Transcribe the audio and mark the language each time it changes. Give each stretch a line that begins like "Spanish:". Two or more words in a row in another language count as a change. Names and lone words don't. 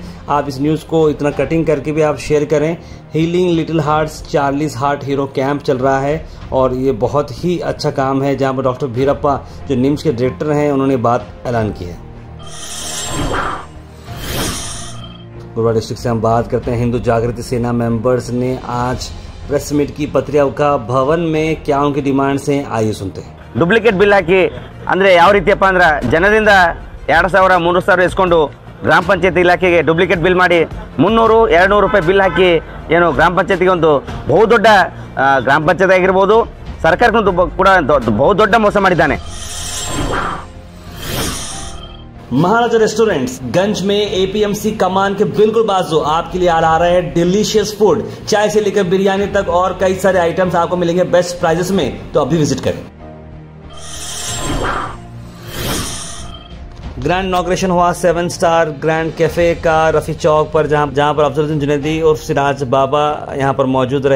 Hindi: आप इस न्यूज़ को इतना कटिंग करके भी आप शेयर करें। हीलिंग लिटिल हार्ट्स चार्लीज हार्ट हीरो कैंप चल रहा है और ये बहुत ही अच्छा काम है, जहाँ पर डॉक्टर भीरप्पा जो निम्स के डायरेक्टर हैं उन्होंने बात ऐलान की है। गुरुवार डिस्ट्रिक्ट से हम बात करते हैं। हिंदू जागृति सेना मेंबर्स ने आज
English: press meet
Hindi: की पत्रिका भवन में क्या उनकी डिमांड्स हैं, आइए सुनते हैं।
English: duplicate bill
Kannada: हाकि ಅಂದರೆ ಯಾವ ರೀತಿಯಪ್ಪ ಅಂದ್ರೆ ಜನರಿಂದ 2000 3000 ಇಸ್ಕೊಂಡು ಗ್ರಾಮ ಪಂಚಾಯತ್ ಇಲಾಖೆಗೆ
English: duplicate bill
Kannada: ಮಾಡಿ 300 200 ರೂಪಾಯಿ ಬಿಲ್ ಹಾಕಿ ಏನು ಗ್ರಾಮ ಪಂಚಾಯತಿಗೆ ಒಂದು ಬಹುದೊಡ್ಡ ಗ್ರಾಮ ಪಂಚಾಯತ್ ಆಗಿರಬಹುದು ಸರ್ಕಾರಕ್ಕೂ ಕೂಡ ಬಹುದೊಡ್ಡ ಮೋಸ ಮಾಡಿದ್ದಾನೆ।
Hindi: महाराजा रेस्टोरेंट्स गंज में एपीएमसी कमान के बिल्कुल बाजू आपके लिए आ रहा है
English: delicious food,
Hindi: चाय से लेकर बिरयानी तक और कई सारे आइटम्स आपको मिलेंगे
English: best prices
Hindi: में, तो अभी विजिट करें।
English: grand inauguration
Hindi: हुआ 7 स्टार ग्रैंड कैफे का रफी चौक पर, जहां पर अफजलुद्दीन जुनैदी और सिराज बाबा यहां पर मौजूद रहे।